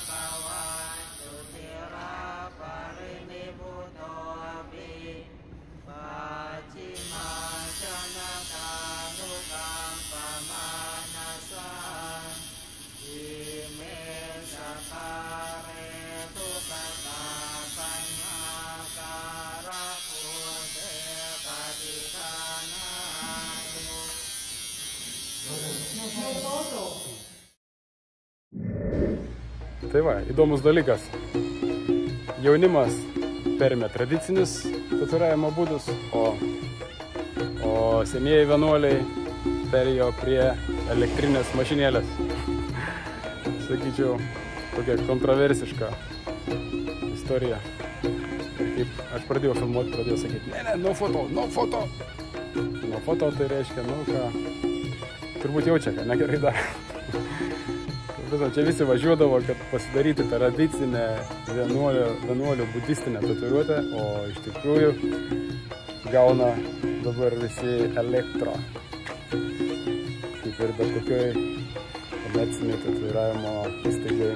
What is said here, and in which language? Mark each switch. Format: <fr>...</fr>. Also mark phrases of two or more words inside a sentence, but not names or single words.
<pi>คะวันตุติระปรินิพพุโตปิปัจฉิมาชนะกานุกัมปมานัสสะอิเมสัคาเรทุกตาปัญญาการะภูเตปฏิทานานุ</pi> <lt>Tai va, įdomus dalykas. Jaunimas perėmė tradicinius tatuiravimo būdus, o senieji vienuoliai perėjo prie elektrinės mašinėlės. Sakyčiau, tokia kontroversiška istorija. Ir kaip aš pradėjau filmuoti, pradėjau sakyti, ne,</lt> <en>no foto, no foto. No foto</en> <lt>tai reiškia, nu ką, turbūt jaučia, kad negerai dar. Čia visi važiuodavo, kad pasidaryti tradicinę vienuolių budistinę tatuiruotę, o iš tikrųjų gauna dabar visi elektro. Kaip ir bet kokioj komerciniai tatuiravimo įstaigai.</lt>